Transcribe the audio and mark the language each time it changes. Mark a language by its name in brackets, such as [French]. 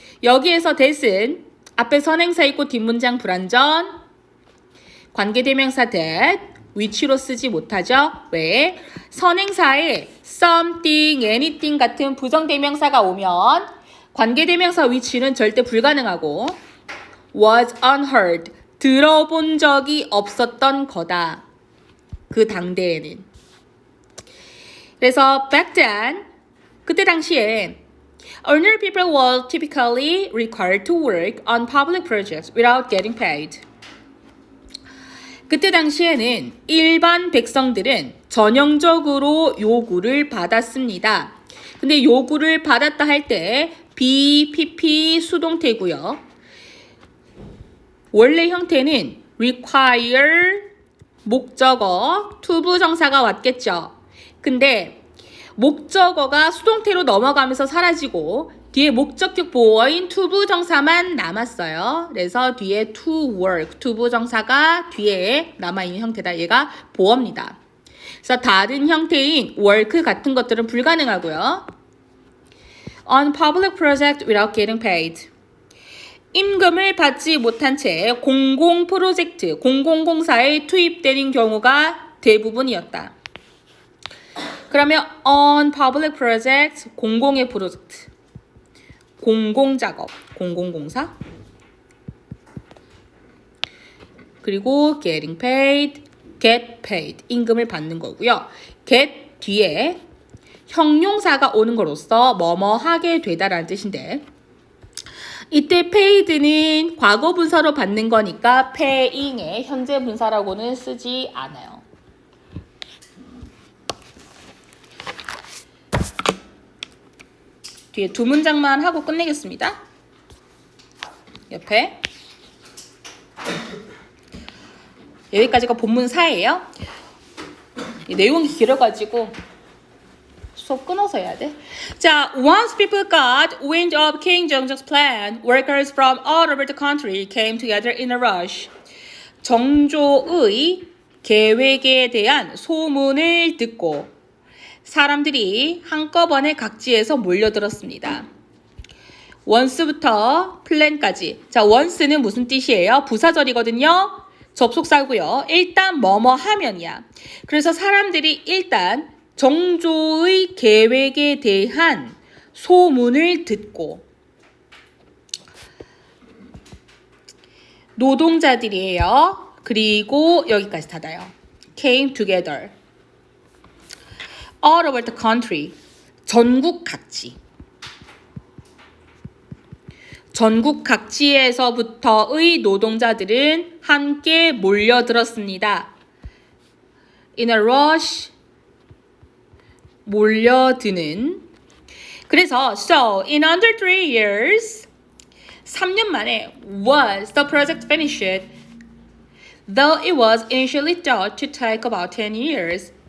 [Korean] 여기에서 that은 앞에 선행사 있고 뒷문장 불완전 관계대명사 that, which로 쓰지 못하죠. 왜? 선행사에 something, anything 같은 부정대명사가 오면 관계대명사 which는 절대 불가능하고 [English] was unheard, [Korean] 들어본 적이 없었던 거다. 그 당대에는. 그래서 [English] back then, [Korean] 그때 당시에 [English] ordinary people were typically required to work on public projects without getting paid. [Korean] 그때 당시에는 일반 백성들은 전형적으로 요구를 받았습니다. 근데 요구를 받았다 할 때 be, pp 수동태고요. 원래 형태는 require 목적어 투부정사가 왔겠죠. 근데 목적어가 수동태로 넘어가면서 사라지고 뒤에 목적격 보어인 투부정사만 남았어요. 그래서 뒤에 to work, 투부정사가 뒤에 남아있는 형태다. 얘가 보어입니다. 그래서 다른 형태인 work 같은 것들은 불가능하고요. [English] On public project without getting paid. [Korean] 임금을 받지 못한 채 공공 프로젝트, 공공공사에 투입되는 경우가 대부분이었다. 그러면 on public project, 공공의 프로젝트. 공공작업, 공공공사. 그리고 getting paid, get paid, 임금을 받는 거고요. get 뒤에 형용사가 오는 거로써 뭐뭐 하게 되다라는 뜻인데 이때 paid는 과거 분사로 받는 거니까 paying의 현재 분사라고는 쓰지 않아요. 뒤에 두 문장만 하고 끝내겠습니다. 옆에 여기까지가 본문 4예요. 이 내용이 길어가지고 수업 끊어서 해야 돼. [English] 자, once people got wind of King Jeongjeok's plan, workers from all over the country came together in a rush. [Korean] 정조의 계획에 대한 소문을 듣고 사람들이 한꺼번에 각지에서 몰려들었습니다. once부터 plan까지. 자, once는 무슨 뜻이에요? 부사절이거든요. 접속사고요. 일단 뭐뭐 하면이야. 그래서 사람들이 일단 정조의 계획에 대한 소문을 듣고 노동자들이에요. 그리고 여기까지 닫아요. [English] came together. all over the country. [Korean] 전국 각지. 전국 각지에서부터의 노동자들은 함께 몰려들었습니다. [English] In a rush, [Korean] 몰려드는. 그래서 [English] so in under 3 years, [Korean] 3년 만에 [English] was the project finished, though it was initially thought to take about 10 years.